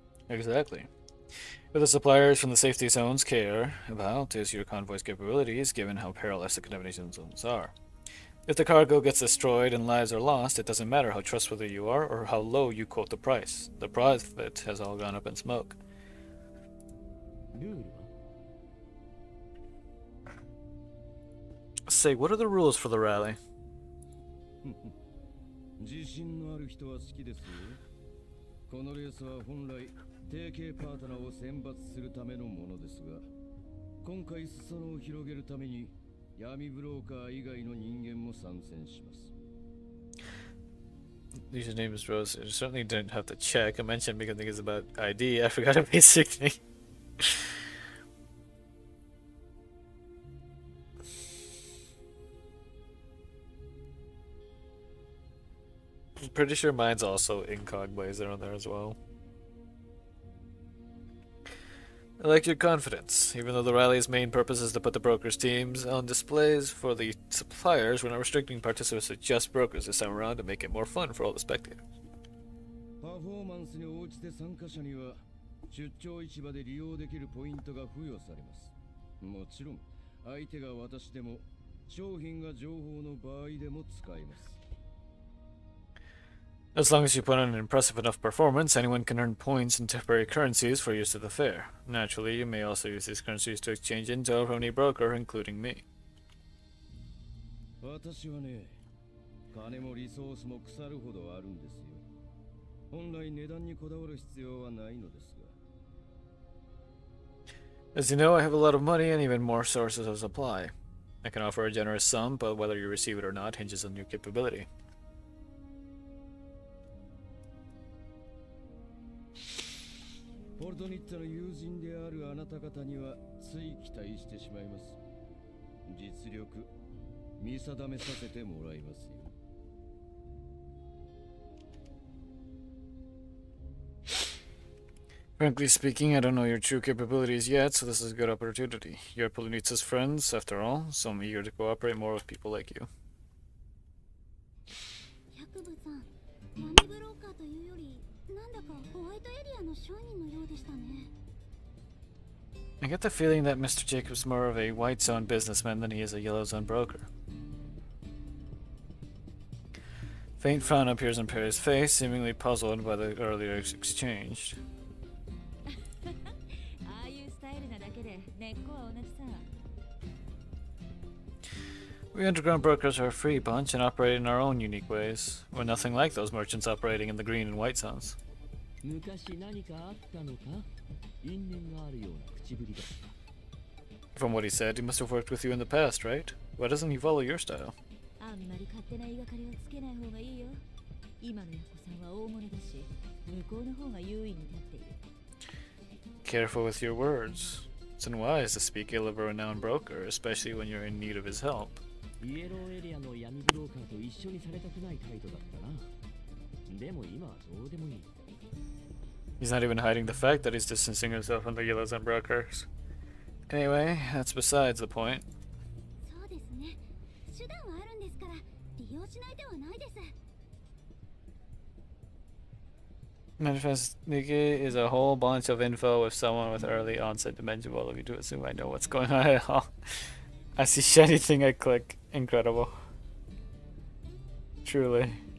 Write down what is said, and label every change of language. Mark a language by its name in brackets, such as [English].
[English] Exactly. But the suppliers from the safety zones care about is your convoy's capabilities, given how perilous the contamination zones are. If the cargo gets destroyed and lives are lost, it doesn't matter how trustworthy you are or how low you quote the price. The profit has all gone up in smoke. [Japanese] ルールは [English] Say, what are the rules for the rally? [Japanese] 自信のある人は好きですよ。このレースは本来提携パートナーを選抜するためのものですが、今回裾野を広げるために闇ブローカー以外の人間も参戦します。 [English] Username is Rose. I certainly didn't have to check. I mentioned because I think it's about ID. I forgot a basic thing. I'm pretty sure mine's also incog blazer on there as well. I like your confidence. Even though the rally's main purpose is to put the brokers' teams on displays for the suppliers, we're not restricting participants to just brokers this time around to make it more fun for all the spectators. [Japanese] パフォーマンスに応じて参加者には出張市場で利用できるポイントが付与されます。もちろん相手が私でも商品が情報の場合でも使えます。 [English] As long as you put on an impressive enough performance, anyone can earn points in temporary currencies for use at the fair. Naturally, you may also use these currencies to exchange intel from any broker, including me. [Japanese] 私はね、金もリソースも腐るほどあるんですよ。本来値段にこだわる必要はないのですが。 [English] As you know, I have a lot of money and even more sources of supply. I can offer a generous sum, but whether you receive it or not hinges on your capability. [Japanese] ポルトニッツァの友人であるあなた方にはつい期待してしまいます。実力見定めさせてもらいますよ。 [English] Frankly speaking, I don't know your true capabilities yet, so this is a good opportunity. You're Polonitsa's friends, after all, so I'm eager to cooperate more with people like you. [Japanese] 百部さん、闇ブローカーというよりなんだかホワイトエリアの商人のようでしたね。 [English] I get the feeling that Mr. Jacob's more of a white zone businessman than he is a yellow zone broker. Faint frown appears on Perry's face, seemingly puzzled by the earlier exchange. [Japanese] ああいうスタイルなだけで根っこは同じさ。 [English] We underground brokers are a free bunch and operate in our own unique ways. We're nothing like those merchants operating in the green and white zones. [Japanese] 昔何かあったのか因縁があるような口ぶりだった。 [English] From what he said, he must have worked with you in the past, right? Why doesn't he follow your style? [Japanese] あんまり勝手な言いがかりはつけない方がいいよ。今のヤコさんは大物だし、向こうの方が優位に立っている。 [English] Careful with your words. It's unwise to speak ill of a renowned broker, especially when you're in need of his help. [Japanese] イエローエリアの闇ブローカーと一緒にされたくない態度だったな。でも今はどうでもいい。 [English] He's not even hiding the fact that he's distancing himself from the yellows and brokers. Anyway, that's besides the point. [Japanese] そうですね。手段はあるんですから利用しないではないです。 [English] Manifest Niki is a whole bunch of info with someone with early onset dementia. Well, if you do assume I know what's going on at all. I see shiny thing, I click. Incredible. Truly.